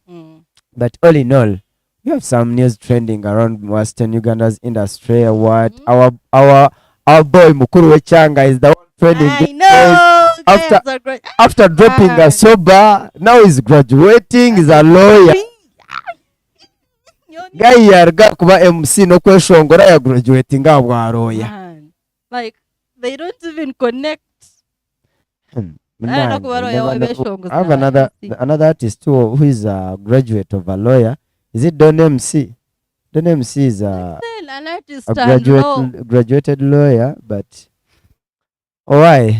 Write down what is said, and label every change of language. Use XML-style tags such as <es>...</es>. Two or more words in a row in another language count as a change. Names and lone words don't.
<en>But all in all, we have some news trending around Western Uganda's industry award. Our boy Mukuru Wechanga is the one trending. I know. After dropping a sober, now he's graduating. He's a lawyer.</en> <nyn>Guy yarga kuba MC no kweshongora ya graduating abwa lawyer.</nyn> <en>Like, they don't even connect. I have another artist too who is a graduate of a lawyer. Is it Don MC? Don MC is a graduated lawyer, but why?</en>